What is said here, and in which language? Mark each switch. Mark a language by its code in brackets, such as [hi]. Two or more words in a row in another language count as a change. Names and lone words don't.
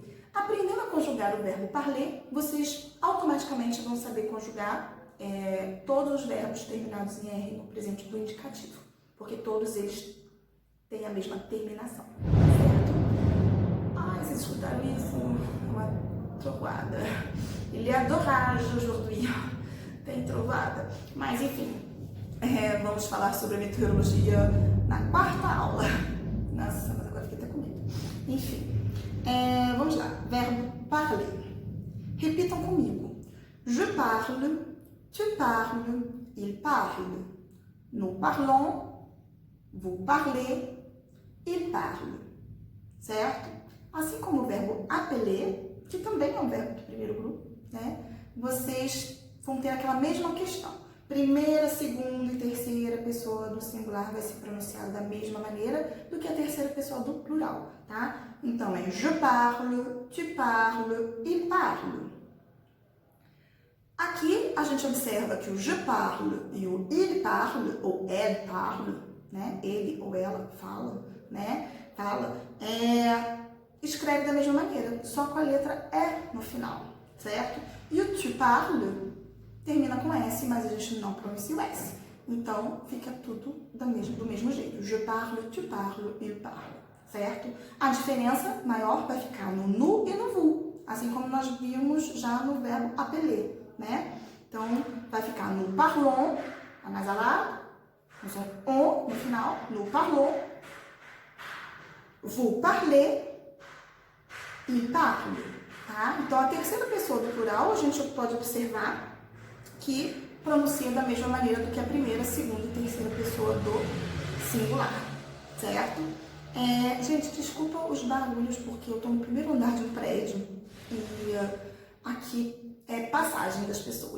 [pt] Aprendendo a conjugar o verbo parler, vocês automaticamente vão saber conjugar todos os verbos terminados em R no presente do indicativo, porque todos eles têm a mesma terminação, certo? Vocês escutaram isso? Uma trovada. [fr] Il y a d'orage aujourd'hui. [pt] Tem trovada. Mas, enfim, vamos falar sobre a meteorologia na 4ª aula. Nossa, mas agora fiquei até com medo. Enfim, vamos lá. Verbo parler. Repitam comigo. [fr] Je parle, tu parles, il parle. Nous parlons, vous parlez, il parle. [pt] Certo? Assim como o verbo appeler, que também é um verbo do primeiro grupo, né? Vocês vão ter aquela mesma questão. Primeira, segunda e terceira pessoa do singular vai ser pronunciado da mesma maneira do que a terceira pessoa do plural, tá? Então, é [fr] je parle, tu parles, il parle. [pt] Aqui, a gente observa que o [fr] je parle [pt] e o [fr] il parle, [pt] ou [fr] elle parle, [pt] né? Ele ou ela fala, né? Escreve da mesma maneira, só com a letra E no final, certo? E o [fr] tu parles [pt] termina com S, mas a gente não pronuncia o S. Então, fica tudo do mesmo jeito. [fr] Je parle, tu parles, il parle. [pt] Certo? A diferença maior vai ficar no nu e no vous, assim como nós vimos já no verbo appeler, né? Então, vai ficar no parlons, anasalado, no som on no final, no parlons, [fr] vous parlez, il parle. [pt] Tá? Então, a terceira pessoa do plural, a gente pode observar que pronuncia da mesma maneira do que a primeira, segunda e terceira pessoa do singular, certo? Gente, desculpa os barulhos, porque eu estou no primeiro andar de um prédio e aqui é passagem das pessoas.